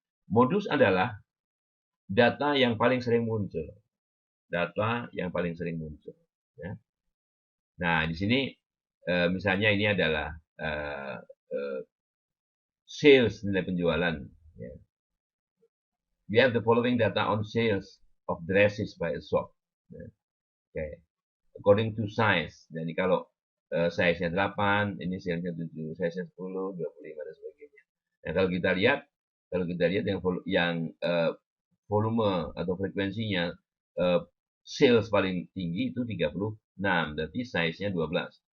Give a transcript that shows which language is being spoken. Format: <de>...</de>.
<id>Modus adalah data yang paling sering muncul. Data yang paling sering muncul. Ya. Nah, di sini misalnya ini adalah sales, nilai penjualan. Ya.</id> <en>We have the following data on sales of dresses by a shop. Ya. Okay. According to size.</en> <id>Jadi kalau size-nya 8, ini sales-nya 7, size-nya 10, 25 dan sebagainya. Nah, kalau kita lihat yang volume atau frekuensinya sales paling tinggi itu 36, berarti size-nya 12.</id>